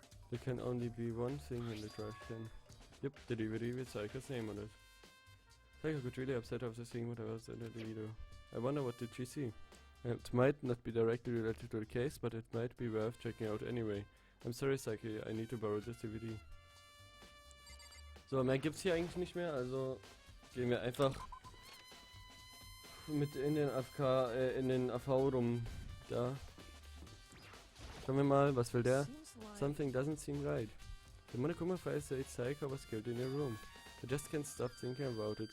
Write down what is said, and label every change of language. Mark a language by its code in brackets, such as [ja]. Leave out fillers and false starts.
[en] There can only be one thing in the trash can. Yep, the DVD with Sayaka's name on it. Sayaka got really upset after seeing what I was in the video. I wonder what did she see? It might not be directly related to the case, but it might be worth checking out anyway. I'm sorry, Sayaka, I need to borrow this DVD. [de] So, mehr gibt's hier eigentlich nicht mehr, also gehen wir einfach mit in den AV rum. Da. Schauen wir mal, was will der? [en] Seems like Something doesn't seem right. The Monokuma file says Sayaka was killed in your room. I just can't stop thinking about it.